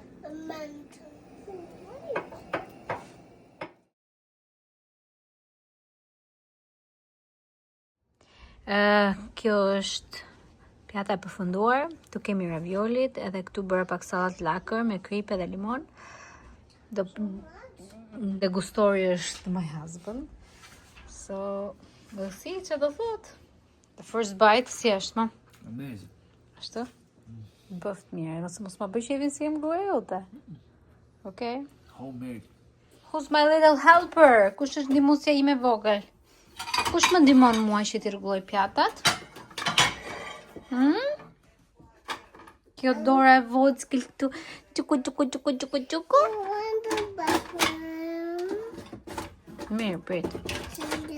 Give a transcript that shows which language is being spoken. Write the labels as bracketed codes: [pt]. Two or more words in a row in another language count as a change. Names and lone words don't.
[sq] Kjo është pjata e përfunduar. Tu kemi raviolit, edhe këtu bëra pak sallat lakër me kripe dhe limon. Degustori është [en] my husband. So, we'll see [sq] që do thot. [en] The first bite, [sq] si është, ma? [en] Amazing. [sq] Ashtu? Bëft mirë, nëse mos ma bëj qevin si jem goja jote. [en] Okay? Homemade. Who's my little helper? [sq] Kush është ndihmuesja ime vogël? Kush më ndihmon mua që t'i rregulloj pjatat? Kjo dora e vockël këtu. Çuku. Mirë, prit.